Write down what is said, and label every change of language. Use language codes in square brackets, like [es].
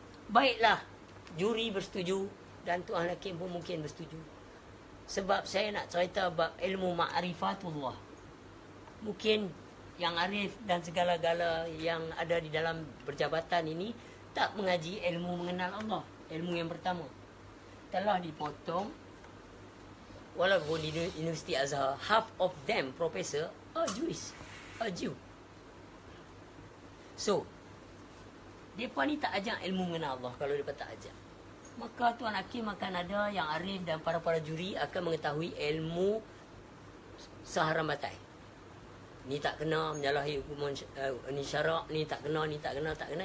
[ms] Baiklah. Juri bersetuju dan Tuan Hakim pun mungkin bersetuju. Sebab saya nak cerita bab ilmu ma'rifatullah. Mungkin Yang Arif dan segala-gala yang ada di dalam perjabatan ini tak mengaji ilmu mengenal Allah. Ilmu yang pertama telah dipotong. Walaupun di [en] Universiti Azhar, half of them professor are Jewish, are Jew. So, [ms] mereka ni tak ajar ilmu mengenal Allah. Kalau mereka tak ajar, maka Tuan Hakim akan ada, Yang Arif dan para juri akan mengetahui ilmu seharam batai. Ni tak kena menyalahi hukuman ni syarak, ni tak kena, ni tak kena, tak kena.